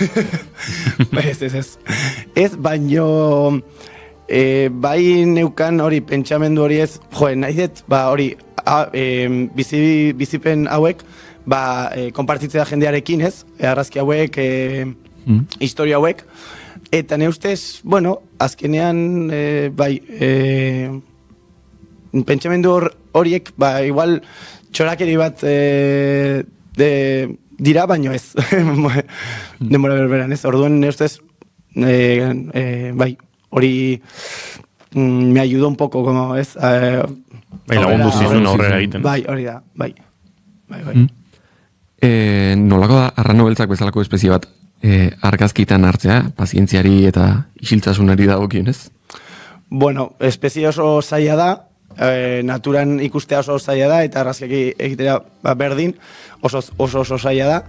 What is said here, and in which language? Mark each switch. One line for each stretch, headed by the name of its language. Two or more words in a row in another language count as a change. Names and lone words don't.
Basque: Ez, baino bai neukan hori pentsamendu hori ez, nahi dut, hori, bizipen hauek, konpartitzea jendearekin ez, argazki hauek, historia hauek, eta ne ustez, bueno, azkenean, bai, pentsamendu horiek, igual txorakeri bat dira, baino ez. Denbora berberan ez. Orduan, ne ustez, bai, hori
Spanish: me ayudó un poco, como
Basque: ez. Bai, lagundu zizun aurrera egiten. Bai, hori da, bai. Nolako da arrano beltzak bezalako espezie bat argazkitan hartzea, pazientziari eta isiltasunari dagokionez? Bueno, espezie oso zaila da, naturan ikustea oso zaila da, eta argazkiak egitera berdin oso zaila da.